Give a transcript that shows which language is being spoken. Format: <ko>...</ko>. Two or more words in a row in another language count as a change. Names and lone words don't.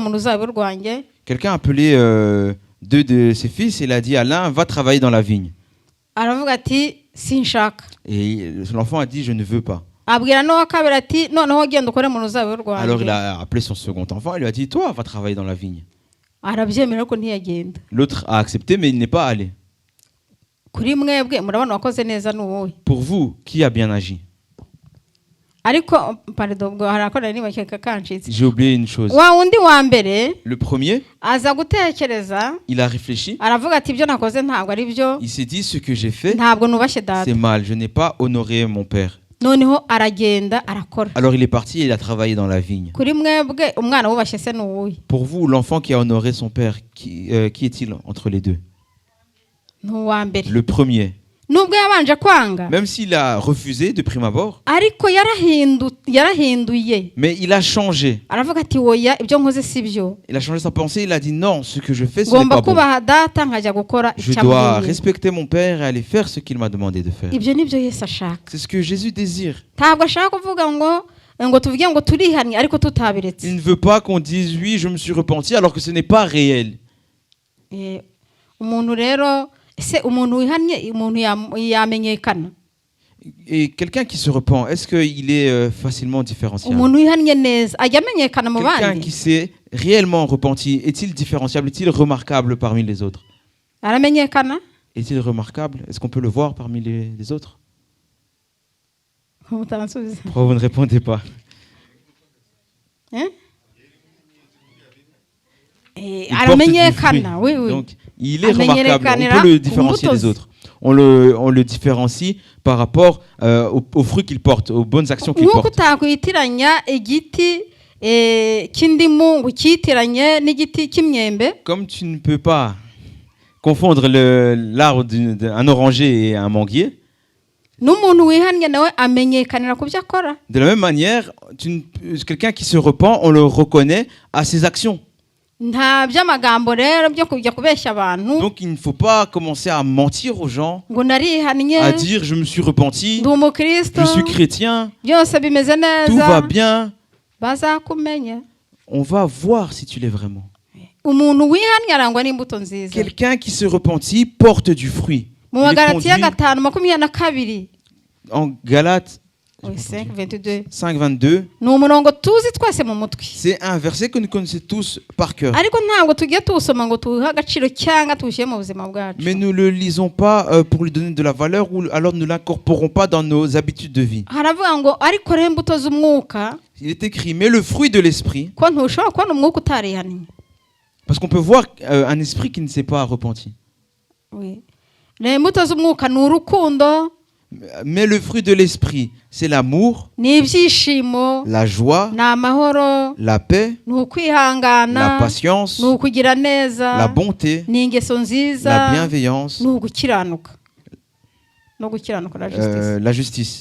<fr>Quelqu'un a appelé deux de ses fils et il a dit à l'un, va travailler dans la vigne.</fr> <rw>aravuga ati sinshaka.</rw> <fr>Et l'enfant a dit je ne veux pas.</fr> <rw>abwira n'uwa kabiri ati noneho genda ukore mu ruzabibu rwanjye.</rw> <fr>Alors il a appelé son second enfant et lui a dit toi va travailler dans la vigne.</fr> <rw>arabyemera ko ntiyagenda.</rw> <fr>L'autre a accepté mais il n'est pas allé.</fr> <rw>kuri mwebwe murabona wakoze neza n'uwowe.</rw> <fr>Pour vous, qui a bien agi?</fr> <rw>ariko pardon bwo harakora ni bakeka kanshitse.</rw> <fr>J'ai oublié une chose.</fr> <rw>wa undi wa mbere</rw> <fr>Le premier,</fr> <rw>aza gutekereza</rw> <fr>il a réfléchi.</fr> <rw>aravuga ati ibyo nakoze ntabwo ari byo.</rw> <fr>Il s'est dit ce que j'ai fait,</fr> <rw>ntabwo nubashye data.</rw> <fr>c'est mal, je n'ai pas honoré mon père.</fr> <rw>noneho aragenda arakora.</rw> <fr>Alors il est parti et il a travaillé dans la vigne.</fr> <rw>kuri mwebwe umwana wubashye se n'uwuhe?</rw> <fr>Pour vous, l'enfant qui a honoré son père, qui est-il entre les deux?</fr> <rw>n'uwa mbere.</rw> <fr>Le premier.</fr> <rw>nubwo yabanje kwanga.</rw> <fr>Même s'il a refusé de prime abord,</fr> <rw>ariko yarahinduye.</rw> <fr>mais il a changé.</fr> <rw>aravuga ati oya ibyo nkoze si byo.</rw> <fr>Il a changé sa pensée, il a dit non, ce que je fais, ce n'est</fr> <rw>ngomba</rw> <fr>pas bon.</fr> <rw>kubaha data nkajya gukora</rw> <fr>Je</fr> <rw>icyo</rw> <fr>dois</fr> <rw>amubwiye.</rw> <fr>respecter mon père et aller faire ce qu'il m'a demandé de faire.</fr> <rw>ibyo nibyo Yesu ashaka.</rw> <fr>C'est ce que Jésus désire.</fr> <rw>ntabwo ashaka kuvuga ngo tuvuge ngo turihanye ariko tutabiretse.</rw> <fr>Il ne veut pas qu'on dise oui, je me suis repenti alors que ce n'est pas réel.</fr> <rw>umuntu rero ese umuntu wihanye umuntu yamenyekana.</rw> <fr>Et quelqu'un qui se repent, est-ce qu'il est facilement différenciable?</fr> <rw>umuntu wihanye neza ajya amenyekana mu</rw> <fr>Quelqu'un</fr> <rw>bandi.</rw> <fr>qui s'est réellement repenti, est-il différenciable? Est-il remarquable parmi les autres?</fr> <rw>aramenyekana.</rw> <fr>Est-il remarquable? Est-ce qu'on peut le voir parmi les autres? Pourquoi vous ne répondez pas?</fr> <rw>aramenyekana, oui.</rw> <fr>Donc, il est remarquable, on peut le différencier des autres. On le différencie par rapport aux fruits qu'il porte, aux bonnes actions qu'il porte.</fr> <rw>utakwitiranya igiti cy'indimu ngo cyitiranye n'igiti cy'imyembe.</rw> <fr>Comme tu ne peux pas confondre l'arbre d'un oranger et un manguier.</fr> <rw>n'umuntu wihannye nawe amenyekanira ku byo akora.</rw> <fr>De la même manière, quelqu'un qui se repent, on le reconnaît à ses actions.</fr> <rw>nta by'amagambo rero byo kujya kubeshya abantu.</rw> <fr>Donc il ne faut pas commencer à mentir aux gens,</fr> <rw>ngo narihannye,</rw> <fr>à dire je me suis repenti,</fr> <rw>ndi umukristo,</rw> <fr>je suis chrétien,</fr> <rw>byose bimeze neza,</rw> <fr>tout va bien.</fr> <rw>bazakumenya.</rw> <fr>On va voir si tu l'es vraiment.</fr> <rw>umuntu wihannye arangwa n'imbuto nziza.</rw> <fr>Quelqu'un qui se repentit porte du fruit.</fr> <rw>mu Magalatiya 5:22.</rw> <fr>En Galates 5:22.</fr> <rw>ni umurongo tuzi twese mu mutwe.</rw> <fr>C'est un verset que nous connaissons tous par cœur.</fr> <rw>ariko ntabwo tugiye tuwusoma ngo tuwuhe agaciro cyangwa tuwushyire mu buzima bwacu.</rw> <fr>Mais nous ne le lisons pas pour lui donner de la valeur ou alors nous ne l'incorporons pas dans nos habitudes de vie.</fr> <rw>haravuga ngo ariko rero imbuto z'umwuka.</rw> <fr>Il est écrit mais le fruit de l'esprit.</fr> <rw>ko ntushobora kubona umwuka utarihannye.</rw> <fr>Parce qu'on peut voir un esprit qui ne s'est pas repenti. Oui.</fr> <rw>imbuto z'umwuka ni urukundo.</rw> <fr>Mais le fruit de l'esprit, c'est l'amour, la joie, la paix, la patience, la bonté, la bienveillance, la justice.</fr>